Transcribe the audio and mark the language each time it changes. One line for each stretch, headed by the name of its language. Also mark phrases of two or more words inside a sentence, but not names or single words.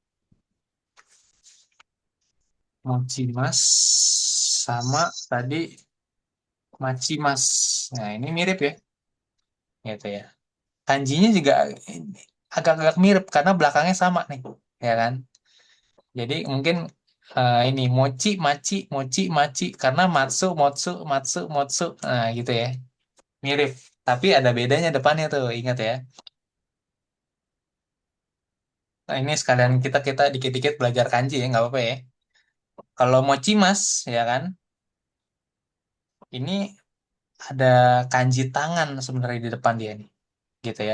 Japanese: 持ちます
Indonesian: sama tadi
Japanese: 待ちます.
Indonesian: Nah, ini mirip ya. Gitu ya. Kanjinya juga agak-agak mirip karena belakangnya sama nih. Ya kan? Jadi mungkin ini
Japanese: 持ち、待ち,
Indonesian: karena
Japanese: 待つ、持つ、待つ、持つ.
Indonesian: Nah, gitu ya. mirip, tapi ada bedanya depannya tuh, ingat ya. Nah, ini sekalian kita kita dikit-dikit belajar kanji ya, nggak apa-apa ya. Kalau mochimas, ya kan, ini ada kanji tangan sebenarnya di depan dia nih, gitu ya.